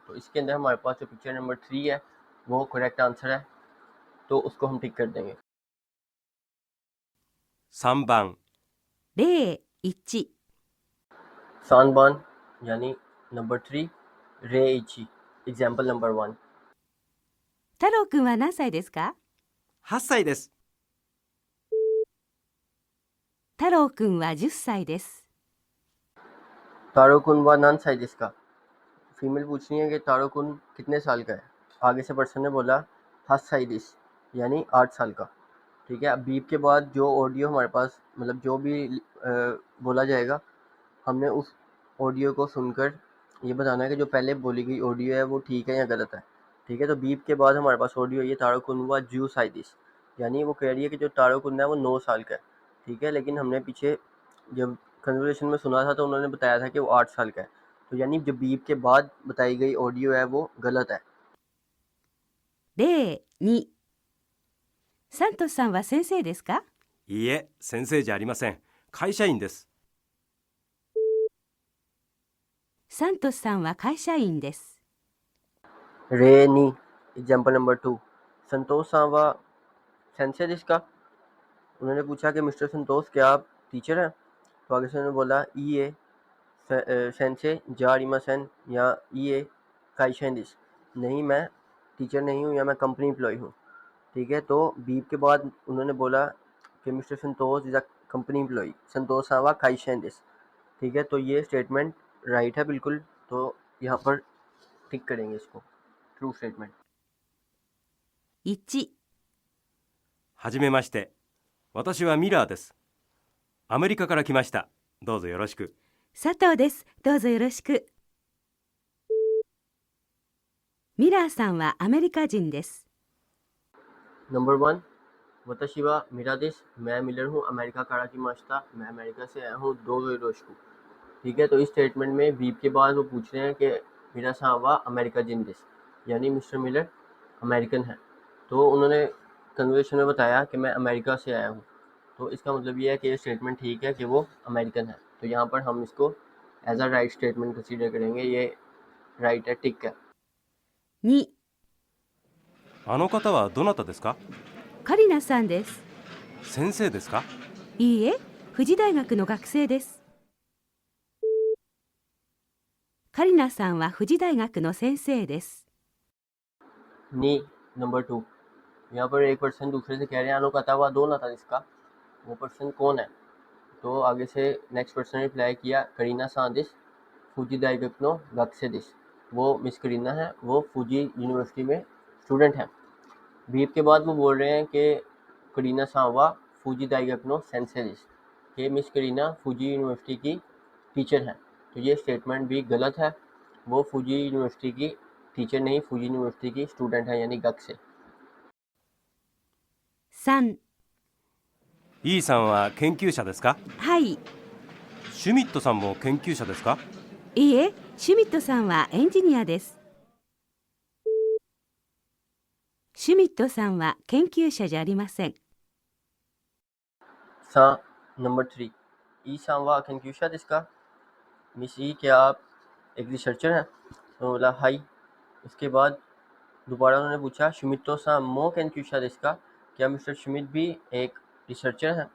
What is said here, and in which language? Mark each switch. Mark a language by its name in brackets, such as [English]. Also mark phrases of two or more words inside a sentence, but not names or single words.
[Hindi] तो इसके अंदर हमारे पास जो [English] picture number 3 [Hindi] है वो [English] correct answer [Hindi] है, तो उसको हम टिक कर देंगे। [Japanese] 3 番例1、 [Hindi] सानबान यानी नंबर 3, [Japanese] 例1 [English] example number 1. [Japanese] 太郎くんは何歳ですか？ 8歳です。太郎くんは10歳です。太郎くんは何歳ですか, [Hindi] फीमेल पूछनी है कि तारो कुन कितने साल का है। आगे से पर्सन ने बोला [Japanese] 8歳です [Hindi] यानी 8 साल का, ठीक है। अब बीप के बाद जो ऑडियो हमारे पास मतलब जो भी बोला जाएगा, हमने उस ऑडियो को सुनकर ये बताना है कि जो पहले बोली गई ऑडियो है वो ठीक है या गलत है, ठीक है। तो बीप के बाद हमारे पास ऑडियो ये [Japanese] 太郎くんは10歳です, [Hindi] यानी वो कह रही है कि जो तारो कुन है वो 9 साल का है, ठीक है। लेकिन हमने पीछे जब कन्वर्सेशन में सुना था तो उन्होंने बताया था कि वो 8 साल का है, तो यानी जो बीप के बाद बताई गई ऑडियो है वो गलत है। [Japanese] 例2、サントスさんは先生ですか？いいえ、先生じゃありません。会社員です。サントスさんは会社員です。例2 [English] example number 2, [Japanese] サントスさんは先生ですか, [Hindi] उन्होंने पूछा कि मिस्टर संतोष क्या आप टीचर हैं। तो आगे से उन्होंने बोला [Japanese] いいえ、先生じゃありません [Hindi] या [Japanese] いいえ、会社員です, [Hindi] नहीं मैं टीचर नहीं हूँ या मैं [English] company employee [Hindi] हूँ, ठीक है। तो बीप के बाद उन्होंने बोला कि [English] Mister Santosh is a company employee, [Japanese] サントスさんは会社員です, [Hindi] ठीक है। तो ये [English] statement right [Hindi] है बिल्कुल, तो यहाँ पर टिक करेंगे इसको, [English] true statement. [Japanese] 1、はじめまして。私はミラーです。アメリカから来ました。どうぞよろしく。佐藤です。どうぞよろしく。ミラーさんはアメリカ人です。 [Hindi] नंबर 1, [Japanese] 私はミラーです, [Hindi] मैं मिलर हूँ, [Japanese] アメリカから来ました, [Hindi] मैं अमेरिका से आया हूँ, [Japanese] どうぞよろしく, [Hindi] ठीक है। तो इस स्टेटमेंट में बीप के बाद वो पूछ रहे हैं कि [Japanese] ミラーさんはアメリカ人です, [Hindi] यानी मिस्टर मिलर अमेरिकन है। तो उन्होंने कन्वर्सेशन में बताया कि मैं अमेरिका से आया हूँ, तो इसका मतलब ये है कि ये स्टेटमेंट ठीक है कि वो अमेरिकन है। तो यहाँ पर हम इसको [English] as a right statement [Hindi] कंसीडर करेंगे, ये राइट है, टिक है। [Japanese] 2、あの方はどなたですか？カリナさんです。先生ですか？いいえ、富士大学の学生です。カリナさんは富士大学の先生です。 [Hindi] नी नंबर 2, यहाँ पर एक पर्सन दूसरे से कह रहे हैं [Japanese] あの方はどなたですか, [Hindi] वो पर्सन कौन है। तो आगे से [English] next person [Hindi] ने रिप्लाई किया [Japanese] カリナさんです 富士大学の学生です, [Hindi] वो मिस करीना है, वो फूजी यूनिवर्सिटी में स्टूडेंट हैं। बीप के बाद वो बोल रहे हैं कि [Japanese] カリナさんは富士大学の先生です, [Hindi] कि मिस करीना फूजी यूनिवर्सिटी की टीचर हैं। तो ये स्टेटमेंट भी गलत है, वो फूजी यूनिवर्सिटी की टीचर नहीं, फूजी यूनिवर्सिटी की स्टूडेंट है यानी गक से। [Japanese] 3、イーさんは研究者ですか？はい。シュミットさんも研究者ですか？いいえ、シュミットさんはエンジニアです。シュミットさんは研究者じゃありません。 [Hindi] सा नंबर 3, [Japanese] イーさんは研究者ですか, [Hindi] मिस ई क्या आप एक रिसर्चर हैं। तो बोला हाई। उसके बाद दोबारा उन्होंने पूछा [Japanese] シュミットさんも研究者ですか, [Hindi] क्या मिस्टर शुमित भी एक रिसर्चर हैं।